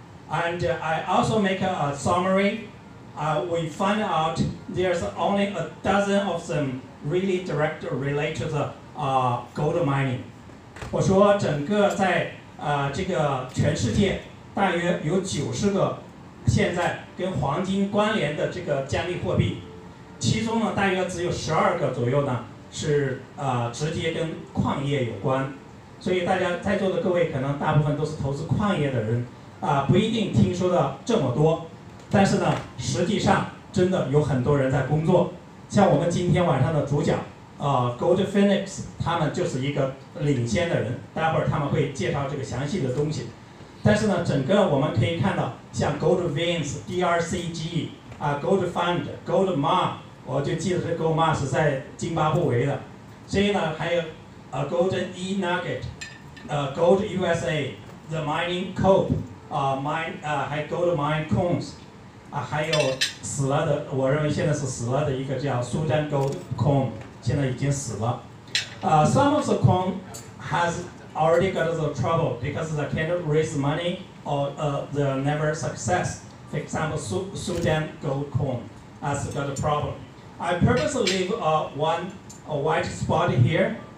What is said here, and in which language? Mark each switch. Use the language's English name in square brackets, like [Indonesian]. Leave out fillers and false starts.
[English] And I also make a summary. We find out there's only a dozen of them really direct relate to the gold mining. [Chinese] 我说整个在这个全世界大约有90个现在跟黄金关联的这个加密货币，其中呢大约只有12个左右呢是直接跟矿业有关。所以大家在座的各位可能大部分都是投资矿业的人不一定听说的这么多，但是呢实际上真的有很多人在工作。像我们今天晚上的主角Goldfinx 他们就是一个领先的人，待会儿他们会介绍这个详细的东西。但是呢，整个我们可以看到，像 Goldfinx、DRCG、Goldfund、Goldmar， 我就记得这 Goldmar 是在津巴布韦的。所以呢，还有Golden E-Nugget、Gold USA、The Mining Coop、还有 Gold Mine Coins。还有死了的，我认为现在是死了的一个叫苏丹 Gold Coin， 现在已经死了。 [English] Some of the coin has already got the trouble because they cannot raise money or they're never success. For example, Sudan Gold Coin has got a problem. I purposely leave a white spot here.